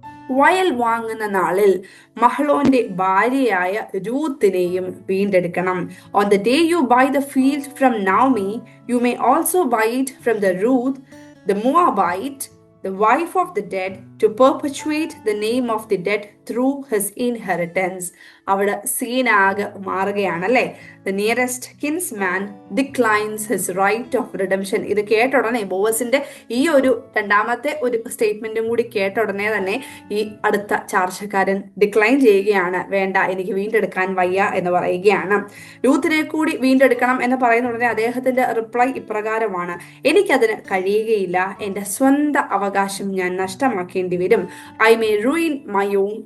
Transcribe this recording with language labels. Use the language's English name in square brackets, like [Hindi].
[Malayalam] വയൽ വാങ്ങുന്ന നാളിൽ മഹ്ലോന്റെ ഭാര്യയായ രൂത്തിനെയും വീണ്ടെടുക്കണം. [English] On the day you buy the field from Naomi, you may also buy it from the Ruth the Moabite, the wife of the dead, to perpetuate the name of the dead through his inheritance. [Malayalam] അവിടെ സീനാകെ മാറുകയാണല്ലേ. [English] The nearest kinsman declines his right of redemption. [Malayalam] ഇത് കേട്ട ഉടനെ ബോവസിന്റെ ഈ ഒരു രണ്ടാമത്തെ ഒരു സ്റ്റേറ്റ്മെന്റും കൂടി കേട്ട ഉടനെ തന്നെ ഈ അടുത്ത ചാർച്ചക്കാരൻ ഡിക്ലൈൻ ചെയ്യുകയാണ്. വേണ്ട, എനിക്ക് വീണ്ടെടുക്കാൻ വയ്യ എന്ന് പറയുകയാണ്. രൂത്തിനെ കൂടി വീണ്ടെടുക്കണം എന്ന് പറയുന്ന ഉടനെ അദ്ദേഹത്തിന്റെ റിപ്ലൈ ഇപ്രകാരമാണ്: എനിക്കതിന് കഴിയുകയില്ല, എന്റെ സ്വന്തം അവകാശം ഞാൻ നഷ്ടമാക്കേണ്ടി വരും. [English] I may ruin my own